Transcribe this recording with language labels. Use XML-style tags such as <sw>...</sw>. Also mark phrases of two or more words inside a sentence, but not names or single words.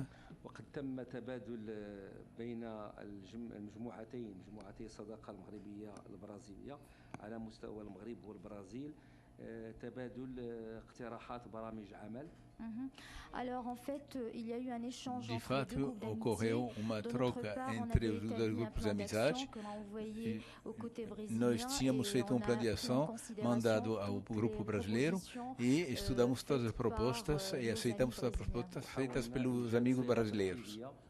<ar>وقد تم تبادل بين المجموعتي الصداقة المغربية البرازيلية على مستوى المغرب والبرازيل تبادل اقتراحات برامج عمل.</ar> <pt>De fato, ocorreu uma troca entre os dois grupos de amizade. Nós tínhamos feito um plano de ação mandado ao grupo brasileiro e estudamos todas as propostas e aceitamos todas as propostas feitas pelos amigos brasileiros.</pt>